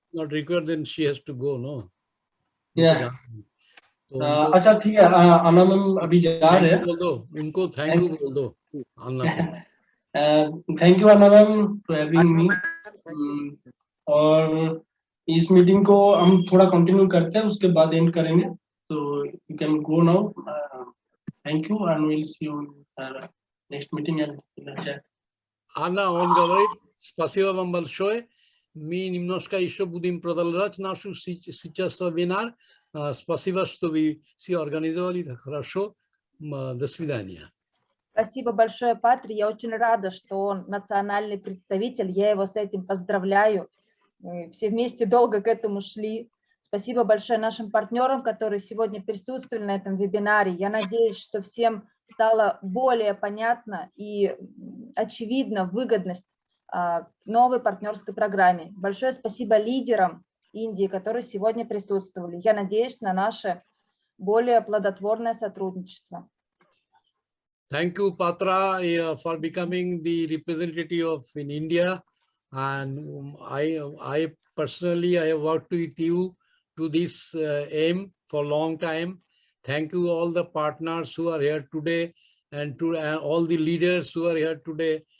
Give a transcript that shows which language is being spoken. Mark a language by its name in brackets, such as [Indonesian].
[English] Not required, then she has to go, no. Yeah. [Hindi] अच्छा ठीक है, अन्ना मैम अभी जा रहे हैं. बोल दो उनको, थैंक यू बोल दो अन्ना को. [English] Thank you Anna ma'am for having me. [Hindi] और इस मीटिंग को हम थोड़ा कंटिन्यू करते हैं, उसके बाद एंड करेंगे. [English] तो you can go now. Thank you and will see you next meeting and chat. [Russian] Anna, on говорит, спасибо вам большое. Мы немножко еще будем продолжать нашу сейчас вебинар. Спасибо, что вы все организовали. Хорошо. До свидания. Спасибо большое, Патри. Я очень рада, что он национальный представитель. Я его с этим поздравляю. Мы все вместе долго к этому шли. Спасибо большое нашим партнерам, которые сегодня присутствовали на этом вебинаре. Я надеюсь, что всем стало более понятно и очевидна выгодность новой партнерской программе. Большое спасибо лидерам Индии, которые сегодня присутствовали. Я надеюсь на наше более плодотворное сотрудничество. [English] Thank you, Patra, for becoming the representative of in India. And I personally, I have worked with you to this aim for a long time. Thank you all the partners who are here today and to all the leaders who are here today.